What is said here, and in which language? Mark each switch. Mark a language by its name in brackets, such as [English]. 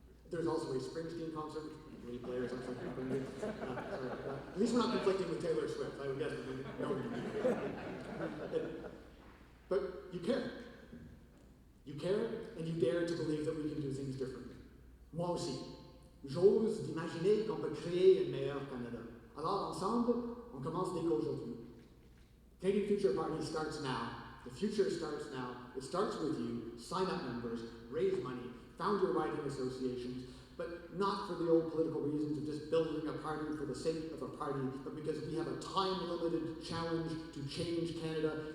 [English] There's also a Springsteen concert. Many players, I'm sorry. At least we're not conflicting with Taylor Swift. I would guess that we know. But you care. You care, and you dare to believe that we can do things differently. [French] Moi aussi. J'ose d'imaginer qu'on peut créer un meilleur Canada. Alors ensemble, on commence dès qu'aujourd'hui. [English] Canadian Future Party starts now. The future starts now. It starts with you. Sign up members, raise money, found your riding associations, but not for the old political reasons of just building a party for the sake of a party, but because we have a time-limited challenge to change Canada.